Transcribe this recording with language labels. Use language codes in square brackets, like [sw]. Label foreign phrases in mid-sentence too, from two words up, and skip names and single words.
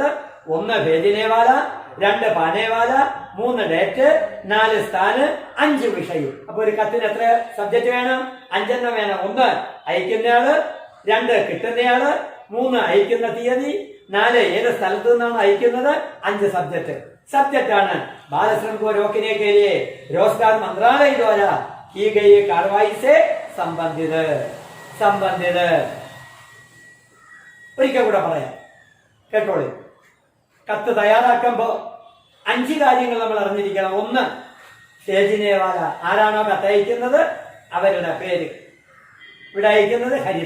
[hi] 1 भेजनेवाला, 2 पानेवाला, 3 डेट, 4 स्थान, 5 വിഷയം. [ml] അപ്പൊ ഒരു കത്തിന് എത്ര സബ്ജക്ട് വേണം? 5 വേണം. 1 അയക്കുന്നയാള്, 2 കിട്ടുന്നയാള്, 3 അയക്കുന്ന തീയതി, 4 ഏത് സ്ഥലത്തു നിന്നാണ് അയക്കുന്നത്, 5 सब्जेक्ट ആണ് [hi] बाल श्रम को रोकने के लिए रोजगार मंत्रालय द्वारा की गई कार्रवाई से संबंधित [ml] ഒരിക്കൽ കൂടെ പറയാം, കേട്ടോളൂ. കത്ത് തയ്യാറാക്കുമ്പോൾ 5 കാര്യങ്ങൾ നമ്മൾ അറിഞ്ഞിരിക്കണം. 1, ഷേജിനേവാല, ആരാണോ കത്തയക്കുന്നത് അവരുടെ പേര്, ഇവിടെ അയക്കുന്നത് ഹരിത.